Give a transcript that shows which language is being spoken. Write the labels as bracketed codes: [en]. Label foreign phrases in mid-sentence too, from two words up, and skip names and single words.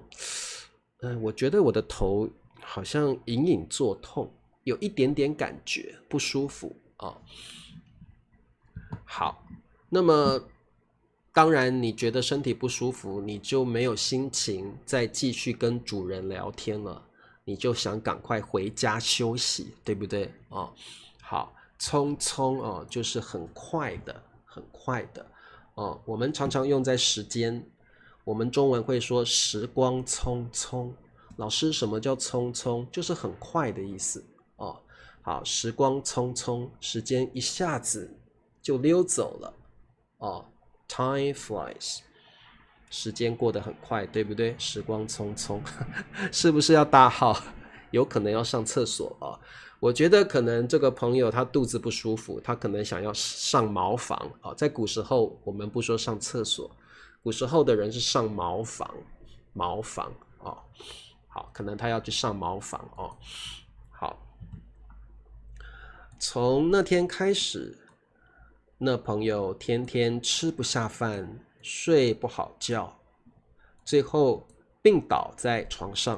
[zh] 我覺得我的頭好像隱隱作痛，有一點點感覺不舒服好，那麼當然你覺得身體不舒服，你就沒有心情再繼續跟主人聊天了，你就想趕快回家休息，對不對好，匆匆就是很快的，很快的我們常常用在時間，我們中文會說時光匆匆。老師，什麼叫匆匆？就是很快的意思好，時光匆匆，時間一下子就溜走了 [en] Time flies， [zh] 時間過得很快，對不對？時光匆匆是不是要大號？有可能要上廁所我覺得可能這個朋友他肚子不舒服，他可能想要上茅房在古時候我們不說上廁所，古時候的人是上茅房好，可能他要去上茅房好，從那天開始，那朋友天天吃不下飯，睡不好覺，最後病倒在床上。